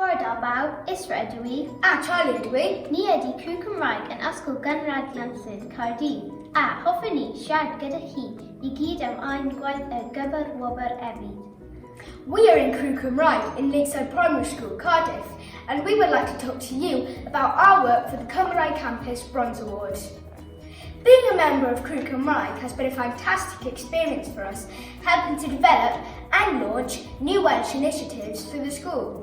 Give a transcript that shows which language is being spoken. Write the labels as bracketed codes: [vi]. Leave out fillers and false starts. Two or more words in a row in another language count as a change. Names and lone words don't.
[cy] Gwobrau, Siarter Iaith A Charlie ydw i. Ni ydi Cymraeg Cymraeg Ysgol Gynradd Glanllyn, Cardiff. A hoffwn ni siarad gyda chi I gyd am ein gwaith y gyfer gwobr efydd. [en] We are in Crew Cymraeg in Lakeside Primary School, Cardiff, and we would like to talk to you about our work for the Cymraeg Campus Bronze Award. Being a member of Crew Cymraeg has been a fantastic experience for us, helping to develop and launch new Welsh initiatives through the school.